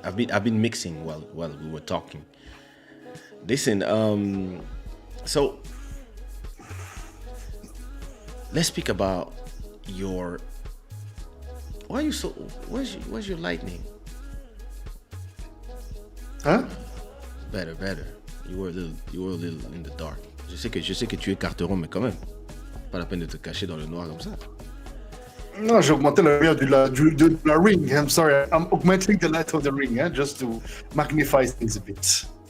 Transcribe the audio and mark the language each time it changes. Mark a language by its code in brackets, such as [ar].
[en] I've been mixing while we were talking. Listen, so let's speak about your. Why are you so? Where's your lightning? [fr] Hein? [en] Better. You were a little in the dark. [fr] Je sais que tu es carteron, mais quand même, pas la peine de te cacher dans le noir comme ça. [en] No, [fr] j'ai augmenté la lumière de la ring. [en] I'm sorry, I'm augmenting the light of the ring, just to magnify things a bit.